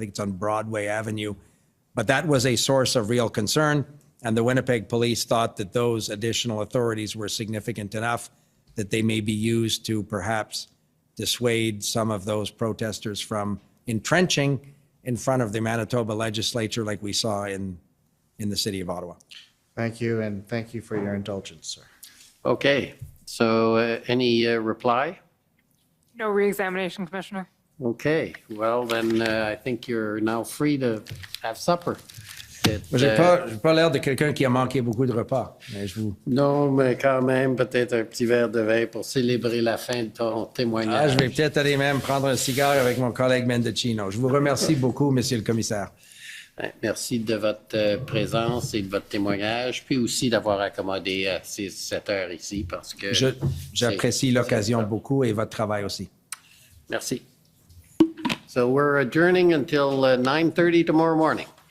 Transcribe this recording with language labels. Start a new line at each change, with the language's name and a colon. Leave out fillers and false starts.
English: I think it's on Broadway Avenue. But that was a source of real concern, and the Winnipeg police thought that those additional authorities were significant enough that they may be used to perhaps dissuade some of those protesters from entrenching in front of the Manitoba legislature like we saw in the city of Ottawa. Thank you, and thank you for your indulgence, sir. Okay, so any reply? No re-examination, Commissioner. Okay, well then I think you're now free to have supper.
French: J'ai pas l'air de quelqu'un qui a manqué beaucoup de repas. Mais Non, mais quand même, peut-être un petit verre de vin pour célébrer la fin de ton témoignage. je vais peut-être aller même prendre un cigare avec mon collègue Mendocino. Je vous remercie beaucoup, Monsieur le Commissaire. Merci de votre présence et de votre témoignage, puis aussi d'avoir accommodé à 7 heures ici parce que... J'apprécie l'occasion beaucoup et votre travail aussi. Merci.
English: So we're adjourning until 9:30 tomorrow morning.